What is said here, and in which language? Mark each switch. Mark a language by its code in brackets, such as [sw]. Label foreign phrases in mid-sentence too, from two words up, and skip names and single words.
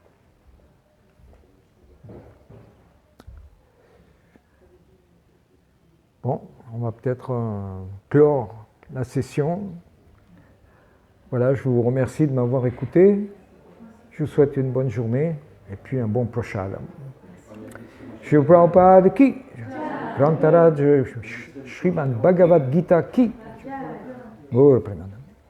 [fr] Bon, on va peut-être clore la session. Voilà, je vous remercie de m'avoir écouté. Je vous souhaite une bonne journée et puis un bon prashadam. [hi] श्री प्रभुपाद की, ग्रन्थराज श्रीमद् भगवद् गीता की. Gaur Premanand.